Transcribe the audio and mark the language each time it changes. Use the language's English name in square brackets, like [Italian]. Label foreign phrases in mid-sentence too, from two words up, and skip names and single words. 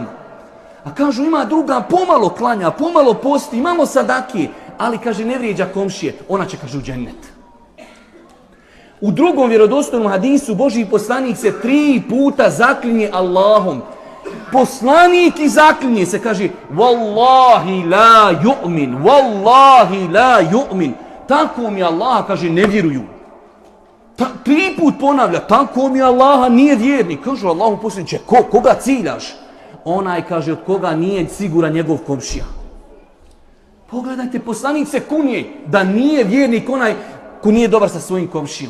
[Bosnian] A kažu, ima druga, pomalo klanja, pomalo posti, imamo sadake, ali kaže ne vrijeđa komšije, ona će, kaže, u džennet. U drugom vjerodostojnom hadisu Božji poslanik se 3 puta zaklinje Allahom. Poslanik i zaklinje se, kaže, [Arabic] والله لا يؤمن، والله لا يؤمن. [Bosnian] Tako mi Allah, kaže, ne vjeruju. 3 put ponavlja, tako mi Allaha nije vjernik. Kažu Allahu poslaniče, koga ciljaš? Onaj, kaže, od koga nije siguran njegov komšija. Pogledajte, poslanik se kunje da nije vjernik onaj ko nije dobar sa svojim komšijom.